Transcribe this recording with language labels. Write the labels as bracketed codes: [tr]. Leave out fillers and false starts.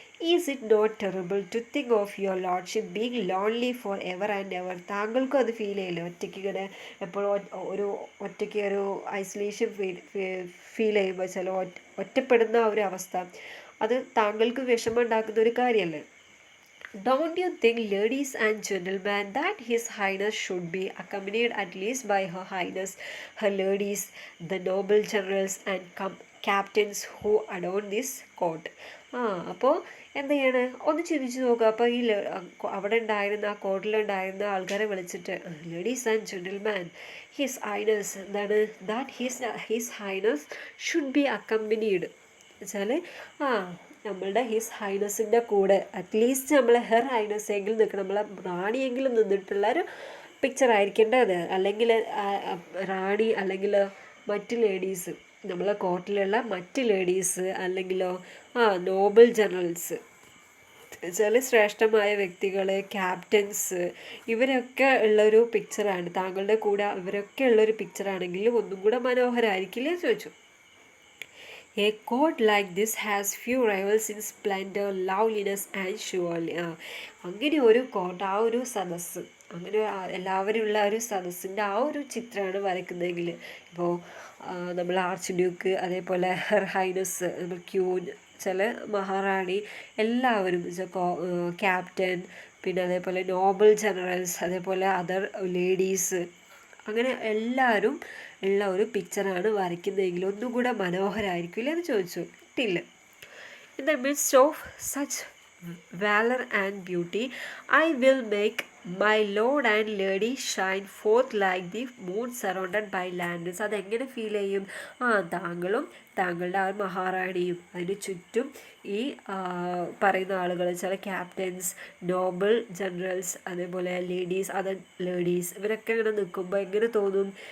[en] Is it not terrible to think of your lordship being lonely for ever and ever. [ml] താങ്കൾക്കും അത് feel ചെയ്യില്ലേ, ഒറ്റയ്ക്ക് ഇങ്ങനെ എപ്പോഴും ഒറ്റയ്ക്ക് ഒരു ഐസൊലേഷൻ ഫീൽ ചെയ്യുമ്പോൾ ചില ഒറ്റപ്പെടുന്ന ഒരു അവസ്ഥ, അത് താങ്കൾക്ക് വിഷമം ഉണ്ടാക്കുന്ന ഒരു കാര്യമല്ലേ. [en] Don't you think, ladies and gentlemen, that His Highness should be accompanied at least by Her Highness, her ladies, the noble generals and captains who adorn this court? [ml] അപ്പോൾ എന്ത് ചെയ്യാണ്, ഒന്ന് ചിന്തിച്ച് നോക്കുക. അപ്പോൾ ഈ അവിടെ ഉണ്ടായിരുന്ന ആ കോർട്ടിലുണ്ടായിരുന്ന ആൾക്കാരെ വിളിച്ചിട്ട്, [en] ladies and gentleman, [ml] his highness എന്താണ്, [en] his highness should be accompanied [ml] വെച്ചാൽ നമ്മളുടെ ഹിസ് ഹൈനസിൻ്റെ കൂടെ അറ്റ്ലീസ്റ്റ് നമ്മൾ ഹെർ ഹൈനസ് എങ്കിലും നിൽക്കണം, നമ്മളെ റാണിയെങ്കിലും നിന്നിട്ടുള്ള ഒരു പിക്ചർ ആയിരിക്കേണ്ടത്. അല്ലെങ്കിൽ റാണി അല്ലെങ്കിൽ മറ്റ് ലേഡീസ്, നമ്മളെ കോർട്ടിലുള്ള മറ്റ് ലേഡീസ്, അല്ലെങ്കിലോ നോബിൾ ജനറൽസ്, ചില ശ്രേഷ്ഠമായ വ്യക്തികൾ, ക്യാപ്റ്റൻസ്, ഇവരൊക്കെ ഉള്ളൊരു പിക്ചറാണ്. താങ്കളുടെ കൂടെ ഇവരൊക്കെ ഉള്ളൊരു പിക്ചറാണെങ്കിൽ ഒന്നും കൂടെ മനോഹരമായിരിക്കില്ലേ എന്ന് ചോദിച്ചു. [en] A court like this has few rivals in splendor, loveliness and surely. [ml] അങ്ങനെ ഒരു കോട്ട്, ആ ഒരു സദസ്സ്, അങ്ങനെ എല്ലാവരും ഉള്ള ഒരു സദസ്സിൻ്റെ ആ ഒരു ചിത്രമാണ് വരയ്ക്കുന്നതെങ്കിൽ, ഇപ്പോൾ നമ്മൾ ആർച്ച് ഡ്യൂക്ക്, അതേപോലെ ഹെർ ഹൈനസ്, ക്യൂൻ, ചില മഹാറാണി, എല്ലാവരും ക്യാപ്റ്റൻ, പിന്നെ അതേപോലെ നോബൽ ജനറൽസ്, അതേപോലെ അതർ ലേഡീസ്, അങ്ങനെ എല്ലാവരും ഉള്ള ഒരു പിക്ചറാണ് വരയ്ക്കുന്നതെങ്കിൽ ഒന്നും കൂടെ മനോഹരമായിരിക്കില്ല എന്ന് ചോദിച്ചു till. [en] In the midst of such valor and beauty, I will make my lord and lady shine forth like the moon surrounded by lanterns. [ml] അതെങ്ങനെ ഫീൽ ചെയ്യും? താങ്കളും താങ്കളുടെ ആ മഹാറാണിയും അതിന് ചുറ്റും ഈ പറയുന്ന ആളുകൾ, ചില ക്യാപ്റ്റൻസ്, നോബൽ ജനറൽസ്, അതേപോലെ ലേഡീസ്, അതർ ലേഡീസ്, ഇവരൊക്കെ ഇങ്ങനെ നിൽക്കുമ്പോൾ എങ്ങനെ തോന്നും?